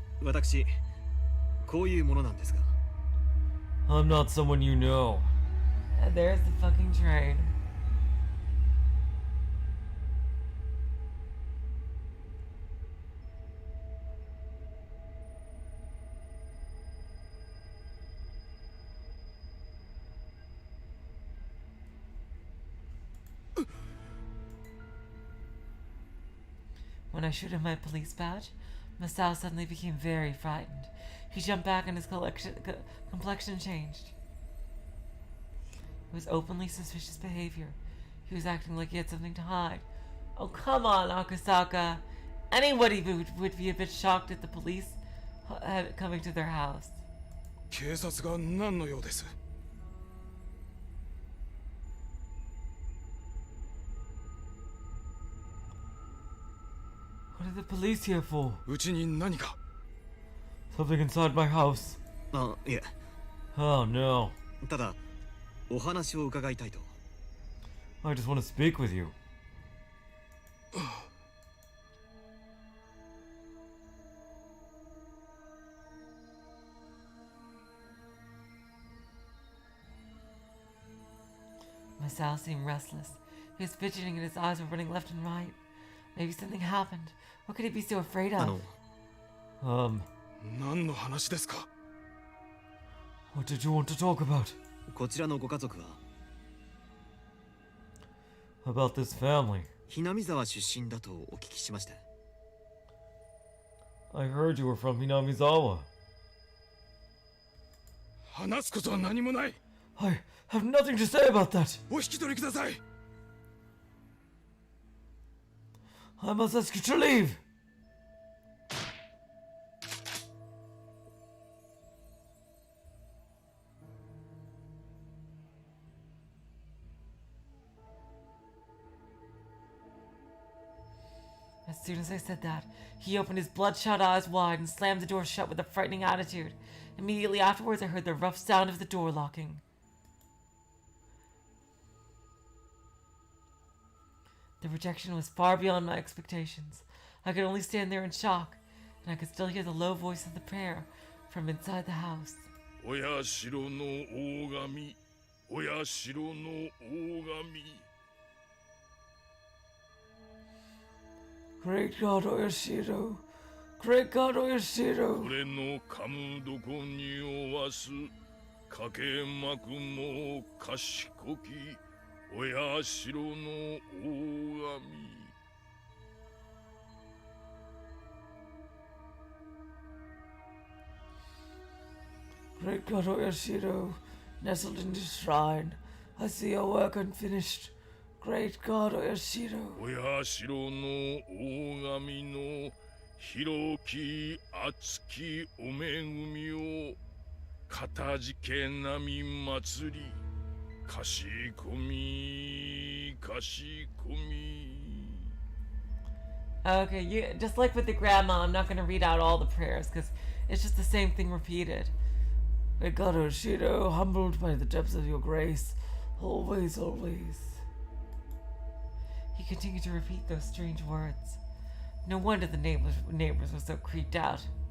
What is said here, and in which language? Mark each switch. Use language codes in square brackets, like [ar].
[ja] 私、こういうものなんですが。 [en] I'm not someone you know. And there's the fucking train. When I showed him my police badge, Masao suddenly became very frightened. He jumped back and his complexion changed. It was openly suspicious behavior. He was acting like he had something to hide. Oh, come on, Akasaka. Anybody would be a bit shocked at the police coming to their house. [ja] 警察が何の用です? [en] What are the police here for? [ja] うちに何か? [en] Something inside my house. [ja] あ、いえ。 [en] Oh no. [ja] ただ、お話を伺いたいと。 [en] I just want to speak with you. Masao seemed restless. He was fidgeting and his eyes were running left and right. Maybe something happened. What could he be so afraid of? [ja] 何の話ですか? [en] What did you want to talk about? [ja] こちらのご家族は [en] About this family. ひなみ沢出身だとお聞きしました。 I heard you were from Hinamizawa. [ja] 話すことは何もない. [en] I have nothing to say about that. お引き取りください。 I must ask you to leave. As soon as I said that, he opened his bloodshot eyes wide and slammed the door shut with a frightening attitude. Immediately afterwards, I heard the rough sound of the door locking. The rejection was far beyond my expectations. I could only stand there in shock, and I could still hear the low voice of the prayer from inside the house. [ja] お社の大神、お社の大神。 [en] Great God Oyashiro. Great God Oyashiro. [ja] 俺の噛むどこにおわす、かけまくも賢き、お社の大神。 [en] Great God Oyashiro, nestled in his shrine, I see your work unfinished. Great God Oyashiro. [ja] お社の大神の広き厚きお恵みをかたじけなみ祭り、かしこみかしこみ。 [en] Okay, just like with the grandma, I'm not going to read out all the prayers because it's just the same thing repeated. Great God Oyashiro, humbled by the depths of your grace, always, always. He continued to repeat those strange words. No wonder the neighbors were so creeped out.